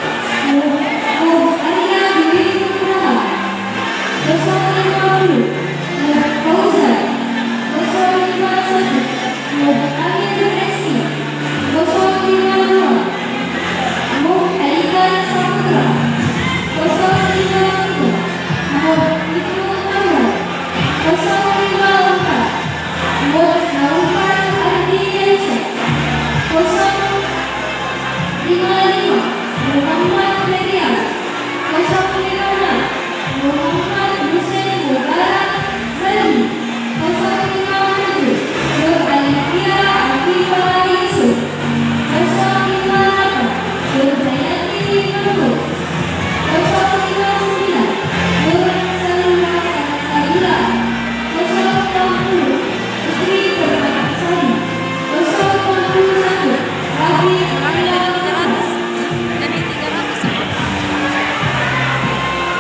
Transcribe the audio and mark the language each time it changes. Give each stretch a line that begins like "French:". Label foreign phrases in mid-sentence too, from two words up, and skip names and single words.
Indonesian: Arya Dwi Nugraha 050. Nur Fauzan 051. Nur Amir Resi 052. Nur Aidan Saputra 053. Nur Ibnu Anwar 054. Nur Naufal Ardiansyah 055. Muhammad Ferial 056. Muhammad Hussein Mubarak Zali 057. Nur Alifia Afifah Yusuf 058. Nur Hayati Mahmud 059. Nur Salma Saila 060. Putri Permatasari 061. Habib Bilal